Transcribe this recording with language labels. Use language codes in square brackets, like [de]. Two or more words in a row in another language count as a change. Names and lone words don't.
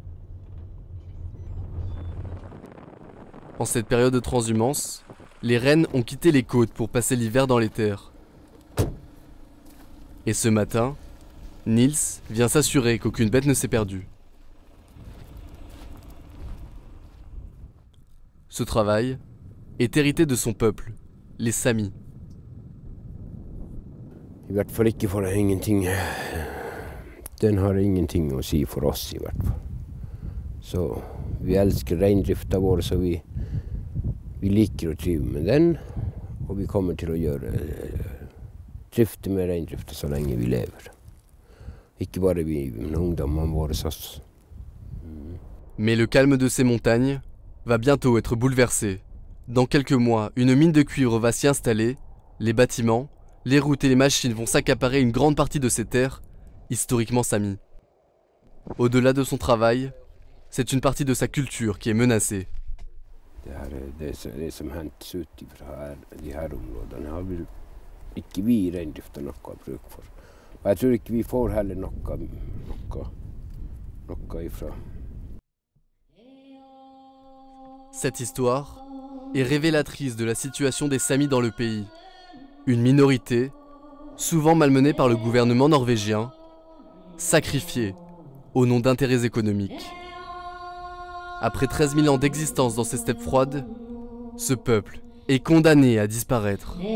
[fr] En cette période de transhumance, les rennes ont quitté les côtes pour passer l'hiver dans les terres. Et ce matin, Nils vient s'assurer qu'aucune bête ne s'est perdue. Ce travail est hérité de son peuple, les Samis. [no] I hvert fall ikke for ingenting. Den har ingenting å si for oss i hvert fall. Så vi elsker reindrifta vår, så vi liker å drive med den. Og vi kommer til å drifte med reindrifta så lenge vi lever. Ikke bare vi, men ungdommene våre også. [fr] Mais le calme de ces montagnes va bientôt être bouleversé. Dans quelques mois, une mine de cuivre va s'y installer, les bâtiments, les routes et les machines vont s'accaparer une grande partie de ces terres, historiquement samies. Au-delà de son travail, c'est une partie de sa culture qui est menacée. [no] Det som hentes ut fra de her områdene har vi ikke vi i reindrifta noe bruk for. Og jeg tror ikke vi får heller noe ifra. [fr] Cette histoire est révélatrice de la situation des Samis dans le pays. Une minorité, souvent malmenée par le gouvernement norvégien, sacrifiée au nom d'intérêts économiques. Après 13 000 ans d'existence dans ces steppes froides, ce peuple est condamné à disparaître.